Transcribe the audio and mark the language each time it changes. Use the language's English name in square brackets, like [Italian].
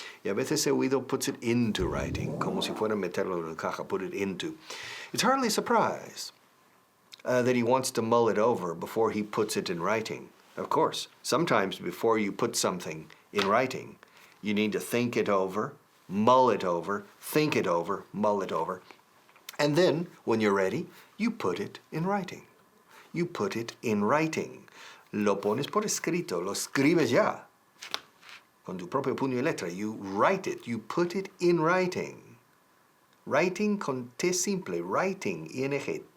[Spanish] Y a veces he oído [English] puts it into writing, [Spanish] como si fuera meterlo en la caja, [English] put it into. It's hardly a surprise that he wants to mull it over before he puts it in writing. Of course, sometimes before you put something in writing, you need to think it over, mull it over, think it over, mull it over. And then, when you're ready, you put it in writing. You put it in writing. [Spanish] Lo pones por escrito, lo escribes ya. Con tu propio puño y letra. [English] You write it, you put it in writing. Writing [Spanish] con T simple, [English] writing, ING,